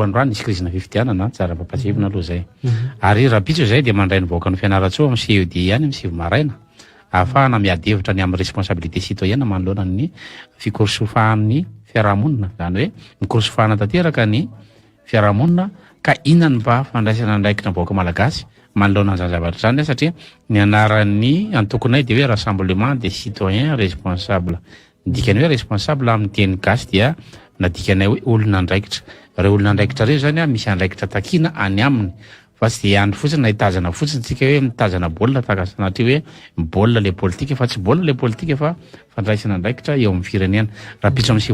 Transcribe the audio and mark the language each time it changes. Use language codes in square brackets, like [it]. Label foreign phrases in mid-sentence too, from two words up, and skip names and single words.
[mg] voandroany nisy crise na fifidianana tsara papatsevina aloha zay ary raha pitso zay dia mandray ny voaka ny fianaratsoa amin'ny CED any amin'ny sivy maraina ahafahana miady hevitra ny amin'ny [fr] responsabilité citoyenne [mg] manoloana ny fikorosofahan'ny fiarahamonina zany hoe mikorosofahana tanteraka ny fiarahamonina ka inona ny mba fandraisana andraikitra vahoaka malagasy manoloana an'izany zavatra zany satria ny anaran'ny antokonay dia hoe [fr] rassemblement des citoyens responsables [mg] dikany hoe responsable amin'ny teny gasy dia nadikanay hoe olona andraikitra reo olona andraikitra reo zany misy andraikitra takina any aminy fa tsy dia andro fotsiny na hitazana fotsiny tsika hoe mitazana baolina takasanaty hoe baolina le politika fa tsy baolina le politika fa fandraisana andraikitra eo amin'ny firenena raha pitso amin'ny